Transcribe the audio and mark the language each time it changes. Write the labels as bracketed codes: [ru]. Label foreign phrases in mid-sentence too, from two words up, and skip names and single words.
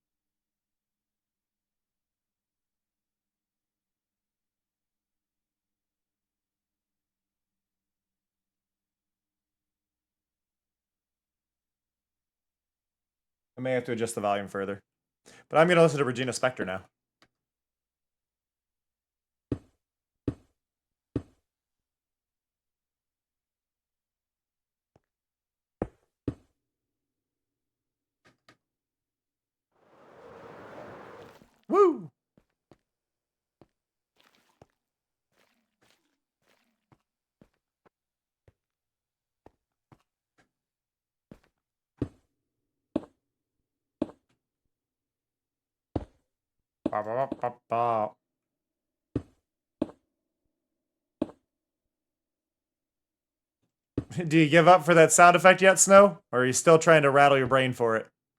[en] I may have to adjust the volume further. But I'm going to listen to Regina Spektor now. Woo! Ba, ba, ba, ba, ba. Do you give up for that sound effect yet, Snow? Or are you still trying to rattle your brain for it?